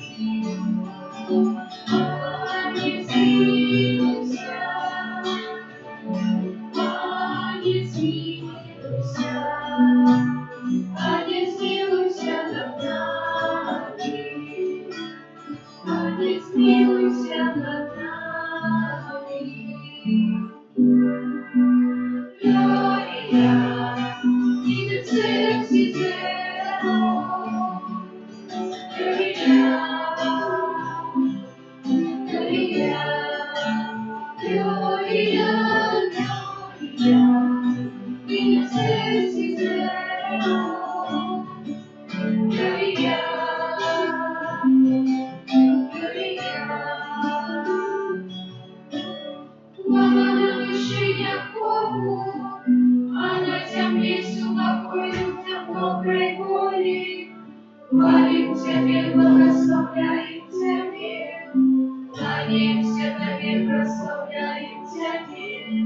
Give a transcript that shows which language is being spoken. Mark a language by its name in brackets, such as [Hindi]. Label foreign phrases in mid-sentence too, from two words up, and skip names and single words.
[Polish] Panie zmiłuj się, Panie zmiłuj się, Panie zmiłuj się nad nami. Panie zmiłuj się nad nami. [Latin] Gloria, in excelsis Deo. Gloria, Gloria, Gloria, Gloria, in excelsis Deo. Gloria, Gloria. [Russian] Слава на вершинах Богу, а на земле судовой людям доброй воли. Хвалим Тебе, благословляем Тебе, кланяемся Тебе, прославляем Тебе.